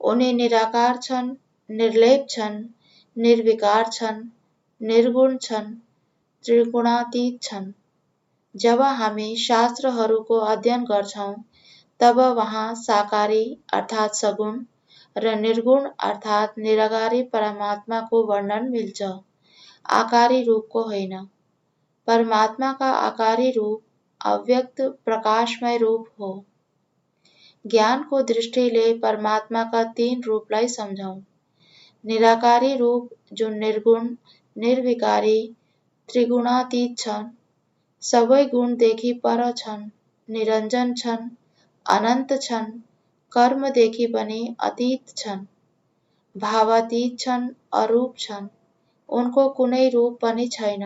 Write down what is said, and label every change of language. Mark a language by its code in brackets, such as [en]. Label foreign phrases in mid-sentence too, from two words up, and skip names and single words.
[ne] उनी निराकार छन्, निर्लेप छन्, निर्विकार छन्, निर्गुण छन्, त्रिगुणातीत छन्। जब हामी शास्त्रहरूको अध्ययन गर्छौं तब वहाँ साकारी अर्थात् सगुण र निर्गुण अर्थात् निराकारी परमात्माको वर्णन मिल्छ, आकारी रूपको होइन। परमात्मा का आकारी रूप अव्यक्त प्रकाशमय रूप हो। ज्ञान को दृष्टिले परमात्मा का 3 रूपलाई सम्झौं। निराकारी रूप जुन निर्गुण, निर्विकारी, त्रिगुणातीत छन्, सबै गुणदेखि पर छन्, निरञ्जन छन्, अनन्त छन्, कर्मदेखि पनि अतीत छन्, भावातीत छन्, अरूप छन्, उनको कुनै रूप पनि छैन।